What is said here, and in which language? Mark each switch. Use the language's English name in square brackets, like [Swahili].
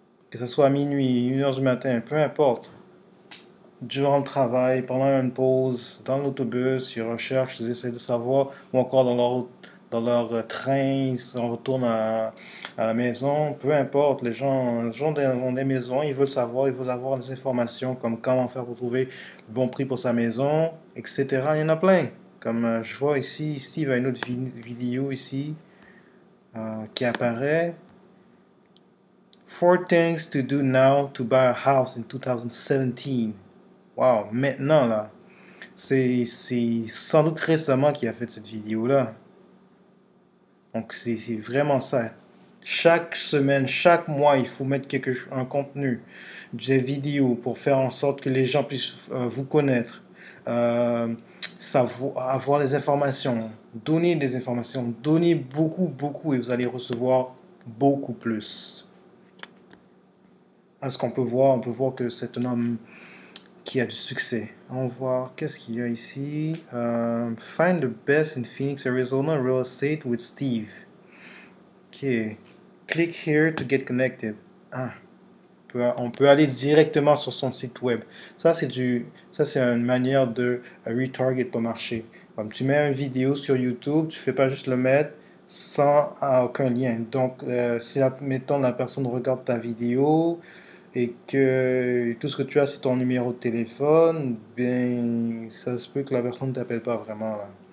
[French] Que ce soit à minuit, 1h du matin, peu importe. Durant le travail, pendant une pause, dans l'autobus, ils recherchent, ils essaient de savoir, ou encore dans leur train, ils s'en retournent à la maison, peu importe, les gens ont des maisons, ils veulent savoir, ils veulent avoir des informations comme comment faire pour trouver le bon prix pour sa maison, etc. Il y en a plein. Comme je vois ici, Steve a une autre vidéo ici qui apparaît. [English] 4 things to do now to buy a house in 2017. [French] Wow, maintenant là. C'est sans doute récemment qu'il a fait cette vidéo-là. Donc c'est vraiment ça. Chaque semaine, chaque mois, il faut mettre un contenu, des vidéos pour faire en sorte que les gens puissent vous connaître, avoir des informations, donner beaucoup, beaucoup et vous allez recevoir beaucoup plus. À ce qu'on peut voir, on peut voir que c'est un homme qui a du succès. On va voir qu'est-ce qu'il y a ici. [English] Find the best in Phoenix, Arizona real estate with Steve. Ok. Click here to get connected. [French] Ah, on peut aller directement sur son site web. Ça, c'est une manière de [English] retarget [French] ton marché. Comme tu mets une vidéo sur YouTube, tu fais pas juste le mettre sans aucun lien. Donc, si, admettons, la personne regarde ta vidéo et que tout ce que tu as, c'est ton numéro de téléphone, bien, ça se peut que la personne ne t'appelle pas vraiment, là.